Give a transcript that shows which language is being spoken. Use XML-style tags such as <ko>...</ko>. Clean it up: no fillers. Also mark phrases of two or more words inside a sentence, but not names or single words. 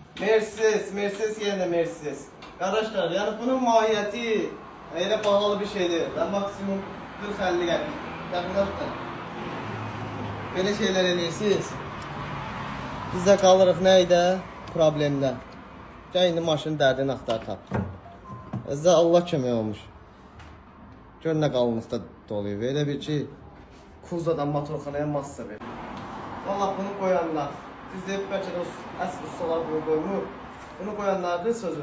<tr>Mercedes yerine Mercedes. Arkadaşlar yani bunun mahiyeti öyle pahalı bir şey değil. Ben maksimum 40-50 geldim. Yakınlaştım. Böyle şeyler edirsiniz. Biz de kalırıq neydi?</tr> <az>Problemdə. Gəl indi maşının dərdini axtar tap. Sizə Allah kömək olmuş. Gör nə qalınlıqda doluyub. Elə bir ki, Kuzadan motorxanaya massa verir. Valla bunu qoyanlar. Siz deyib bəlkə də əsl ustalar bunu qoymur. Bunu qoyanlardır sözüm.</az>